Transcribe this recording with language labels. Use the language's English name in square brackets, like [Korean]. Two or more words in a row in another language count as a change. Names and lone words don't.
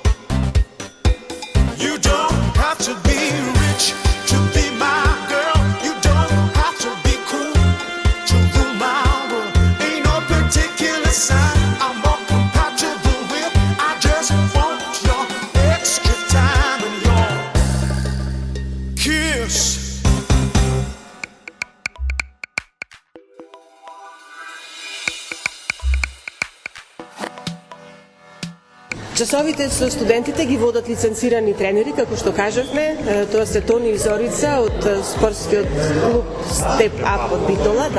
[English] You don't have to be rich to be my girl. You don't have to be cool to rule my world. Ain't no particular sign I'm more compatible with. I just want your extra time and your kiss. [Macedonian] Часовите со студентите ги водат лиценцирани тренери, како што кажавме. Тоа се Тони и Зорица од спортскиот клуб Step Up од Битола, да.